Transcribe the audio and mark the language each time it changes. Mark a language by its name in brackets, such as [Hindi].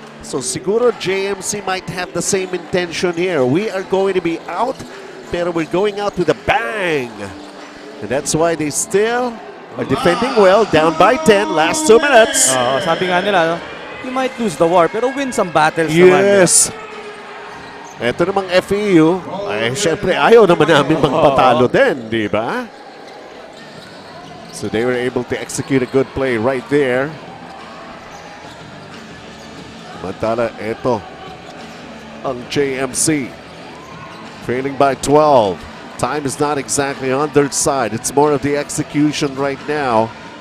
[English] So siguro JMC might have the same intention here. We are going to be out, pero we're going out with a bang. And that's why they still are defending well, down by 10, last 2 minutes. [Filipino] Sabi nga nila, no? [English] You might lose the war, pero win some battles naman. Yes. [Filipino] Ito namang FEU, ay syempre ayaw naman namin magpatalo din, di ba? [English] So they were able to execute a good play right there. [Filipino] Mantala, ito ang JMC. [English] Trailing by 12. Time is not exactly on their side. It's more of the execution right now.